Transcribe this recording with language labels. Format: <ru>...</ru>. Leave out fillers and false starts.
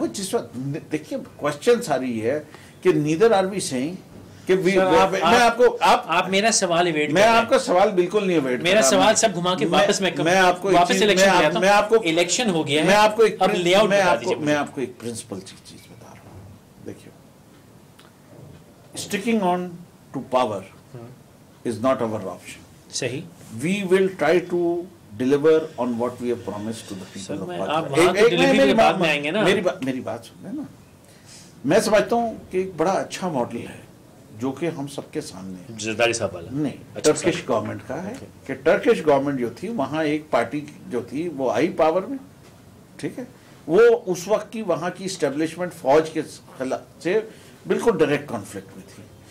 <ur>وہ جس وقت دیکھیے کوشچن ساری ہے کہ نیدر آر وی سیئنگ کہ میں آپ کو, آپ میرا سوال ایویٹ, میں آپ کا سوال بالکل نہیں ایویٹ, میرا سوال سب گھما کے واپس میں آپ کو واپس الیکشن ہو گیا ہے, میں آپ کو اب لے آؤٹ بتا دیجیے. میں آپ کو ایک پرنسپل چیز بتا رہا ہوں.</ur> <en>دیکھیے, sticking on to power is not our option.</en> <ur>صحیح.</ur> <en>We will try to deliver on what we have promised to the people of Pakistan.</en> <ur>آپ وہاں تو ڈیلیوری کے بعد میں آئیں گے نا. میری بات سنیں نا, میں سمجھتا ہوں کہ ایک بڑا اچھا ماڈل ہے جو کہ ہم سب کے سامنے ہے. زرداری صاحب والا نہیں, ٹرکش گورنمنٹ کا ہے کہ ٹرکش گورنمنٹ جو تھی وہاں ایک پارٹی جو تھی وہ آئی پاور میں, ٹھیک ہے, وہ اس وقت کی وہاں کی اسٹیبلشمنٹ فوج کے خلاف سے بالکل ڈائریکٹ کانفلکٹ میں تھی.</ur>